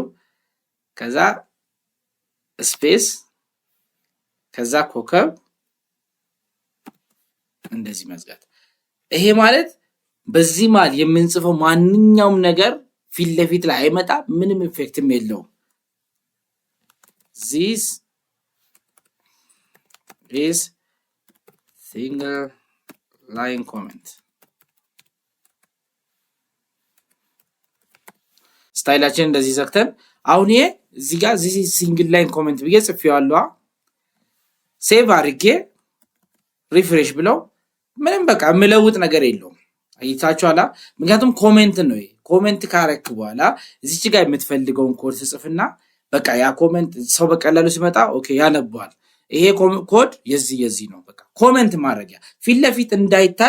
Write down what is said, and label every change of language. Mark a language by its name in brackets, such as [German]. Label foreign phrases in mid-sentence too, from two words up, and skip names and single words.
[Amharic] ከዛ ስፔስ ከዛ ኮከብ እንደዚህ መዝጋት። ይሄ ማለት በዚህ ማል የምንጽፈው ማንኛውም ነገር ፊት ለፊት ላይ አይመጣ፣ ምንም ኢፌክትም የለውም። [English] this is single line comment [Amharic] ስታይላችን እንደዚህ ዘግተን አሁን ይሄ እዚህ ጋር [English] this is single line comment [Amharic] ብዬ ጽፌዋለሁ። ሴቭ አድርጌ ሪፍሬሽ ብለው ምንም በቃ የምለውጥ ነገር የለውም። አይታችኋላ? ምክንያቱም ኮሜንት ነው። ኮሜንት ካረክ በኋላ እዚች ጋር የምትፈልገውን ኮድ ጽፍና በቃ ያ ኮሜንት ሰው በቀላሉ ሲመጣ ኦኬ ያነባዋል። ይሄ ኮድ የዚህ ነው። በቃ ኮሜንት ማድረጊያ ፊት ለፊት እንዳይታይ